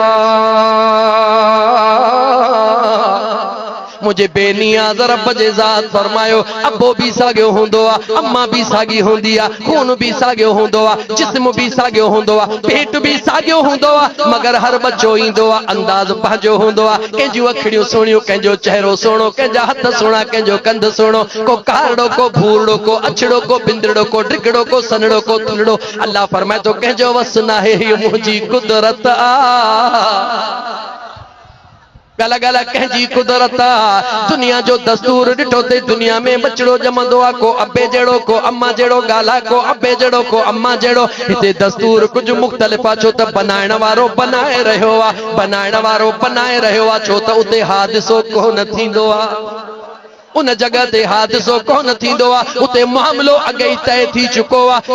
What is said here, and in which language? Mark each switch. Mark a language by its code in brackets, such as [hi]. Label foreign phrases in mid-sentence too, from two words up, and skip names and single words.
[sd] मुझे बेनियाज़ रब जे ज़ात फरमायो अबो भी साॻियो हूंदो आहे अम्मा भी साॻी हूंदी आहे खून भी साॻियो हूंदो आहे जिस्म भी साॻियो हूंदो आहे पेट भी साॻियो हूंदो आहे मगर हर बच्चो ईंदो आहे अंदाज़ पंहिंजो हूंदो आहे। कंहिंजूं अखियूं सुहिणियूं कंहिंजो चहिरो सुहिणो कंहिंजा हथ सुहिणा कंहिंजो कंध सुहिणो को कारड़ो को भूरड़ो को अछड़ो को बिंदड़ो को ड्रिगड़ो को सनड़ो को तुलड़ो। अल्लाह फरमाए तो कंहिंजो वस न आहे हीअ मुंहिंजी कुदरत आ। गला गला कंहिंजी कुदरत आ। दुनिया जो दस्तूर ॾिठो ते दुनिया में बचड़ो ॼमंदो आहे को अबे जहिड़ो को अम्मा जहिड़ो ॻाल्हा को अबे जहिड़ो को अम्मा जहिड़ो। हिते दस्तूर कुझु मुख़्तलिफ़ आहे छो त बनाइण वारो बनाए रहियो आहे बनाइण वारो बनाए रहियो आहे छो त उते हादिसो कोन थींदो आहे उन जगह ते हादिसो कोन थींदो आहे उते मामिलो अॻे ई तय थी चुको आहे।